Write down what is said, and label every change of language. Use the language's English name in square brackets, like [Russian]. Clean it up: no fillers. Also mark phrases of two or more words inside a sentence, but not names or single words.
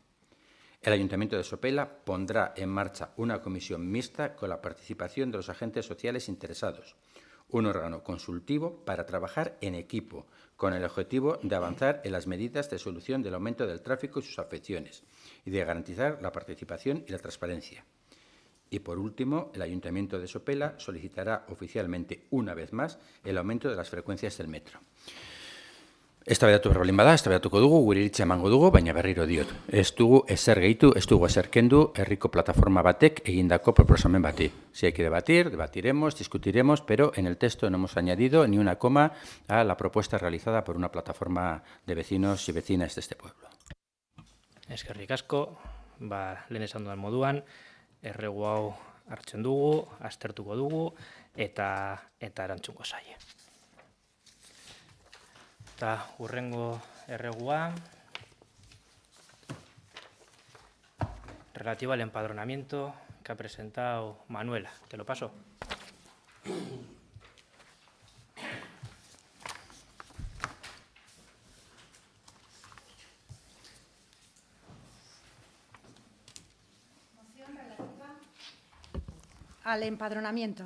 [Spanish] El Ayuntamiento de Sopela pondrá en marcha una comisión mixta con la participación de los agentes sociales interesados, un órgano consultivo para trabajar en equipo, con el objetivo de avanzar en las medidas de solución del aumento del tráfico y sus afecciones, y de garantizar la participación y la transparencia. Y, por último, el Ayuntamiento de Sopela solicitará oficialmente, una vez más, el aumento de las frecuencias del metro. [Basque] Eztabaidatu behar baldin bada, eztabaidatuko dugu, gure iritzia emango dugu, baina berriro diot. Ez dugu ezer gehitu, ez dugu ezer kendu herriko plataforma batek egindako proposamen bati. [Spanish] Si hay que debatir, debatiremos, discutiremos, pero en el texto no hemos añadido ni una coma a la propuesta realizada por una plataforma de vecinos y vecinas de este pueblo. [Basque] Eskerrik asko, lehen esan dudan moduan, erregu hau hartzen dugu, aztertuko dugu, eta erantzungo zaie. Eta hurrengo erregua, [Spanish] relativo al empadronamiento que ha presentado Manuela. Te lo paso. Al empadronamiento.